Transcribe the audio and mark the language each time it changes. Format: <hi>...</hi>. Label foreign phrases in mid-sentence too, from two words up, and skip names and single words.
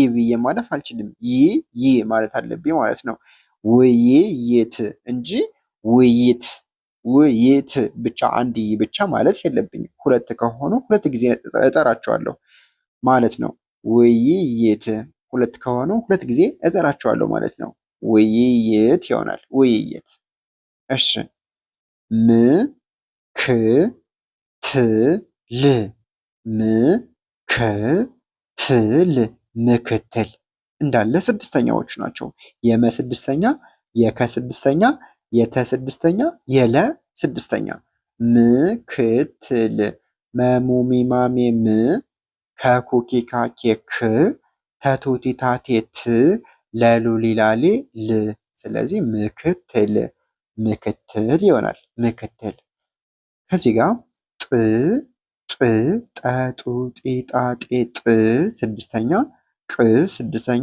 <am>ብዬ ማለፍ አልችልም። ይህ ማለት አለብኝ ማለት ነው። ውይይት እንጂ ውይይት ውይይት ብቻ አንድ ብቻ ማለት የለብኝም። ሁለት ከሆኑ ሁለት ጊዜ እጠራቸዋለሁ ማለት ነው። ውይይት ሁለት ከሆኑ ሁለት ጊዜ እጠራቸዋለሁ ማለት ነው። ውይይት ይሆናል። ውይይት። እሺ ም ክ ት ል ም ክ ት ል ምክትል እንዳለ ስድስተኛዎቹ ናቸው። የመ ስድስተኛ፣ የከ ስድስተኛ፣ የተ ስድስተኛ፣ የለ ስድስተኛ። ምክትል መሙሚ ማሜ ም ከኩኪካ ኬክ ተቱቲታቴ ት ለሉሊላሌ ል። ስለዚህ ምክትል ምክትል ይሆናል። ምክትል። ከዚህ ጋር ጥ ጥ ጠጡ ጢጣ ጤ ጥ ስድስተኛ፣ ቅ ስድስተኛ፣</am>